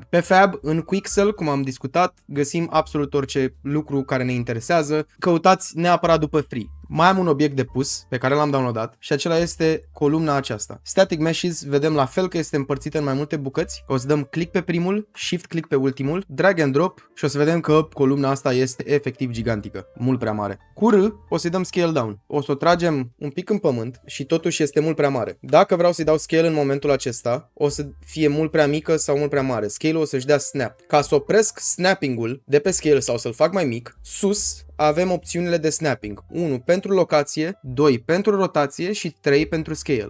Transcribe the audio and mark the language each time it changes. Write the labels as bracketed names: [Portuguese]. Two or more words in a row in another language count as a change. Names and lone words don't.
[Romanian] Pe Fab, în Quixel, cum am discutat, găsim absolut orice lucru care ne interesează. Căutați neapărat după free. Mai am un obiect de pus pe care l-am downloadat și acela este columna aceasta. Static Meshes, vedem la fel că este împărțită în mai multe bucăți. O să dăm click pe primul, [English] shift click [Romanian] pe ultimul, [English] drag and drop [Romanian] și o să vedem că columna asta este efectiv gigantică, mult prea mare. Cu R o să-i dăm [English] scale down. [Romanian] O să o tragem un pic în pământ și totuși este mult prea mare. Dacă vreau să-i dau scale în momentul acesta, o să fie mult prea mică sau mult prea mare. Scale-ul o să-și dea snap. Ca să opresc snapping-ul de pe scale sau să-l fac mai mic, sus avem opțiunile de snapping. 1 pentru locație, 2 pentru rotație și 3 pentru scale.